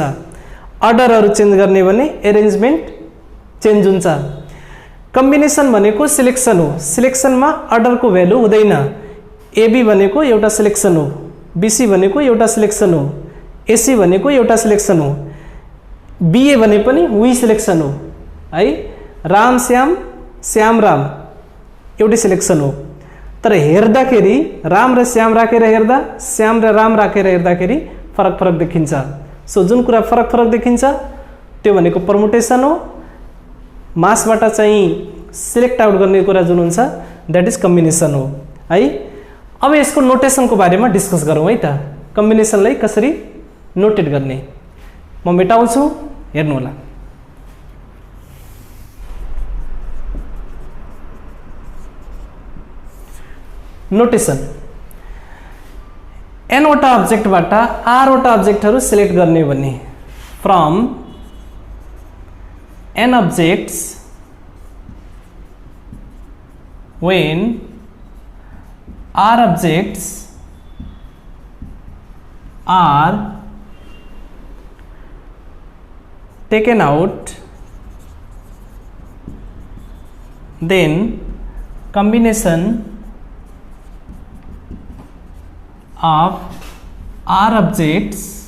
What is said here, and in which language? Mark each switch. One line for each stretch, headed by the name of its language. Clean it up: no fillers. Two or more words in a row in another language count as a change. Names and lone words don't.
Nepali: अर्डरहरू चेन्ज गर्ने भने एरेन्जमेन्ट चेन्ज हुन्छ। कम्बिनेसन भनेको सिलेक्सन हो। सिलेक्सनमा अर्डरको भ्यालु हुँदैन। एबी भनेको एउटा सिलेक्सन हो, बीसी भनेको एउटा सिलेक्सन हो, एसी भनेको एउटा सिलेक्सन हो, बीए भने पनि उही सिलेक्सन हो है। राम श्याम, श्याम राम एउटै सिलेक्सन हो। तर हेर्दाखेरि राम र श्याम राखेर हेर्दा, श्याम र राम राखेर हेर्दाखेरि फरक देखिन्छ। सो जुन कुरा फरक देखिन्छ त्यो भनेको परमुटेसन हो। मासबाट चाहिँ सिलेक्ट आउट गर्ने कुरा जुन हुन्छ
English: that is
Nepali: कम्बिनेसन हो है। अब यसको नोटेसनको बारेमा डिस्कस गरौँ है त। कम्बिनेसनलाई कसरी नोटेट गर्ने म मेटाउँछु, हेर्नु होला। नोटेसन n वटा अब्जेक्टबाट r वटा अब्जेक्टहरू सिलेक्ट गर्ने भने
English: from n objects when r objects are taken out, then combination of r objects